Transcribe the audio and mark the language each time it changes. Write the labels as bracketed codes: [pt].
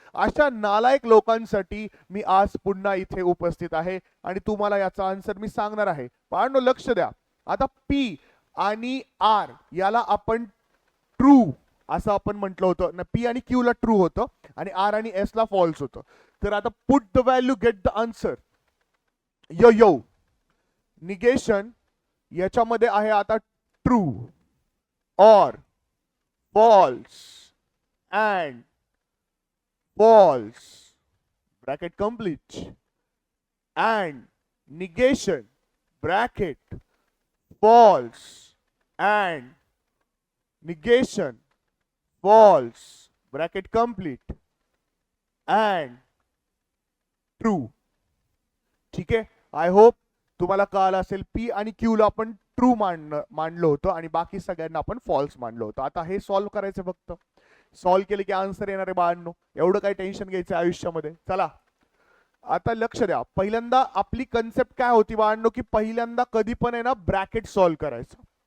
[mr] अशा नालायक लोकांसाठी मी आज पुन्हा इथे उपस्थित आहे आणि तुम्हाला याचा आन्सर मी सांगणार आहे. बाळांनो लक्ष द्या. आता पी आणि आर याला आपण ट्रू असं आपण म्हटलं होतं ना. पी आणि क्यू ला ट्रू होतं आणि आर आणि एस ला फॉल्स होतं. तर आता [en] Put the value get the answer. [mr] Yo yo negation याच्यामध्ये आहे आता [en] True और false and false bracket complete and negation bracket false and negation false bracket complete and true. [mr] ठीक आहे. [en] I hope [mr] तुम्हाला कळलं असेल. पी आणि क्यू ला आपण ट्रू मानलं होतं आणि बाकी सगळ्यांना आपण फॉल्स मानलं होतं. आता हे सॉल्व्ह करायचं फक्त. सॉल्व्ह केले की आन्सर येणार आहे बाळांनो. एवढं काही टेन्शन घ्यायचं आयुष्यामध्ये. चला आता लक्ष द्या. पहिल्यांदा आपली कन्सेप्ट काय होती बाळांनो, की पहिल्यांदा कधी पण आहे ना ब्रॅकेट सॉल्व्ह करायचं.